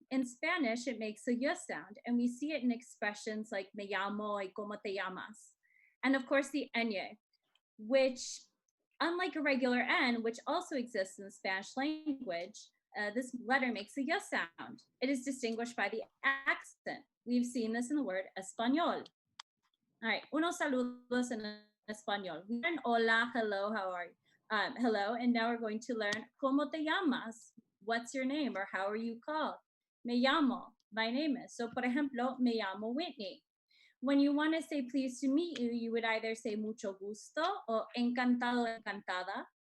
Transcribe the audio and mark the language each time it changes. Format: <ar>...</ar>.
<en>In Spanish, it makes a y sound, and we see it in expressions like</en> <es>me llamo y cómo te llamas.</es> <en>And of course, the ñ, which, unlike a regular N, which also exists in the Spanish language, this letter makes a y sound. It is distinguished by the accent. We've seen this in the word español.</en> <es>All right, unos saludos en español.</es> <en>We learned</en> <es>hola,</es> <en>hello, how are you? Hello, and now we're going to learn</en> <es>cómo te llamas.</es> <en>What's your name, or how are you called?</en> <es>Me llamo,</es> <en>my name is. So,</en> <es>por ejemplo, me llamo Whitney.</es> <en>when you want to say pleased to meet you, you would either say</en> <es>mucho gusto</es> <en>or</en> <es>encantado, encantada.</es>